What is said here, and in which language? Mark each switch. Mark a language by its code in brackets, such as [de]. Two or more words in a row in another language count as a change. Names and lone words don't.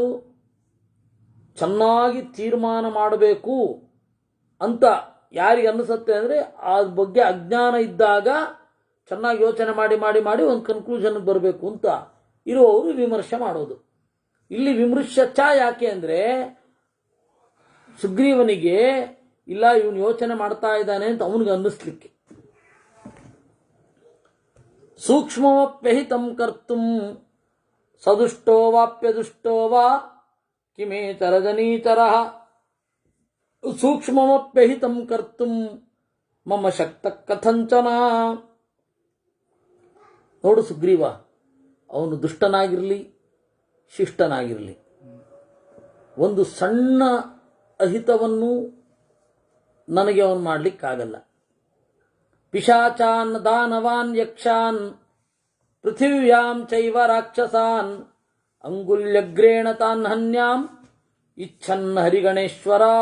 [kn] ಚೆನ್ನಾಗಿ ತೀರ್ಮಾನ ಮಾಡಬೇಕು ಅಂತ ಯಾರಿಗೆ ಅನ್ನಿಸುತ್ತೆ ಅಂದರೆ ಆ ಬಗ್ಗೆ ಅಜ್ಞಾನ ಇದ್ದಾಗ ಚೆನ್ನಾಗಿ ಯೋಚನೆ ಮಾಡಿ ಮಾಡಿ ಮಾಡಿ ಒಂದು ಕನ್ಕ್ಲೂಷನ್ಗೆ ಬರಬೇಕು ಅಂತ ಇರುವವರು ವಿಮರ್ಶೆ ಮಾಡೋದು. ಇಲ್ಲಿ ವಿಮರ್ಶ ಯಾಕೆ ಅಂದರೆ ಸುಗ್ರೀವನಿಗೆ ಇಲ್ಲ ಇವನು ಯೋಚನೆ ಮಾಡ್ತಾ ಇದ್ದಾನೆ ಅಂತ ಅವನಿಗೆ ಅನ್ನಿಸ್ಲಿಕ್ಕೆ. [sa] ಸೂಕ್ಷ್ಮವಪ್ಯಹಿತಂ ಕರ್ತುಂ ಸದುಷ್ಟೋ ವಾಪ್ಯದುಷ್ಟೋ ವಾ ಕಿಮೇತರಜನೀಚರಃ ಸೂಕ್ಷ್ಮವಪ್ಯಹಿತಂ ಕರ್ತುಂ ಮಮ ಶಕ್ತ ಕಥಂಚನ. [kn] ನೋಡು ಸುಗ್ರೀವ, ಅವನು ದುಷ್ಟನಾಗಿರಲಿ ಶಿಷ್ಟನಾಗಿರಲಿ, ಒಂದು ಸಣ್ಣ ಅಹಿತವನ್ನು ನನಗೆ ಅವನು ಮಾಡಲಿಕ್ಕಾಗಲ್ಲ. [sa] ಪಿಶಾಚಾನ್ ದಾನವಾನ್ ಯಕ್ಷಾನ್ ಪೃಥಿವ್ಯಾಂ ಚೈವ ರಾಕ್ಷಸಾನ್ ಅಂಗುಲ್ಯಗ್ರೇಣ ತಾನ್ ಹನ್ಯಾಂ ಇಚ್ಛನ್ ಹರಿಗಣೇಶ್ವರ.